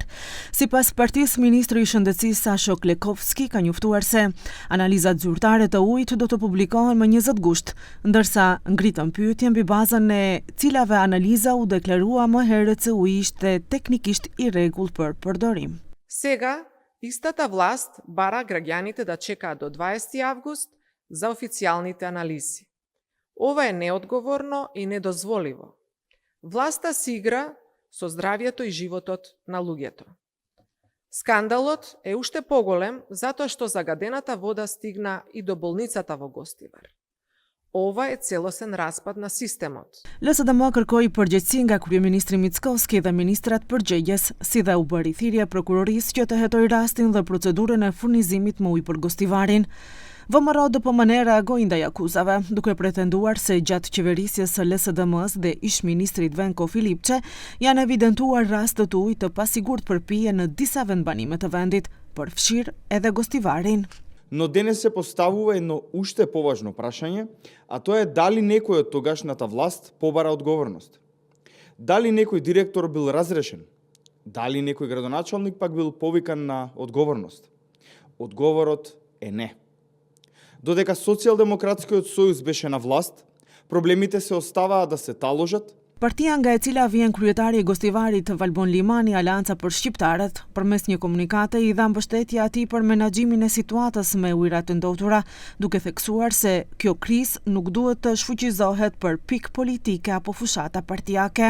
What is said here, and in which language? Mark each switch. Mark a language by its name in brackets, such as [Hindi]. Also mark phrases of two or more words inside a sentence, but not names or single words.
[Albanian] Sipas partisë, ministri i Shëndetësisë Sasho Klekovski ka njoftuar se analizat zyrtare të ujit do të publikohen më 20 gusht, ndërsa ngritën pyetje mbi bazën e cilave analiza u deklarua më herët se uji ishte teknikisht i rregullt për përdorim. [Macedonian] Istата власт бара граѓаните да чекаат до 20 август за официјалните анализи. Ова е неодговорно и недозволиво. Власта си игра со здравјето и животот на луѓето. Скандалот е уште поголем затоа што загадената вода стигна и до болницата во Гостивар. Ова е целосен распад на системот. [Albanian] LSDM kërkoi përgjegjësi nga kryeministri Mickovski dhe ministrat përgjegjës, si dhe u bëri thirrje prokurorisë që të hetojë rastin dhe procedurën e furnizimit me ujë për Gostivarin. VMRO DPMN reagoi ndaj akuzave, duke pretenduar se gjatë qeverisjes së LSDM-s dhe ish-ministrit Venko Filipçe janë evidentuar raste të ujit të pasigurt për pije në disa vendbanime të vendit, përfshir edhe Gostivarin. [Macedonian] Но денес се поставува едно уште поважно прашање, а тоа е дали некој од тогашната власт побара одговорност. Дали некој директор бил разрешен? Дали некој градоначалник пак бил повикан на одговорност? Одговорот е не. Додека Социјалдемократскиот сојуз беше на власт, проблемите се оставаа да се таложат. [Albanian] Partia nga e cila vjen kryetari i Gostivarit Valbon Limani, Alanca për Shqiptarët, përmes një komunikate i dha mbështetje atij për menaxhimin e situatës me ujërat të ndotura, duke theksuar se kjo krizë nuk duhet të shfuqizohet për pikë politike apo fushata partijake.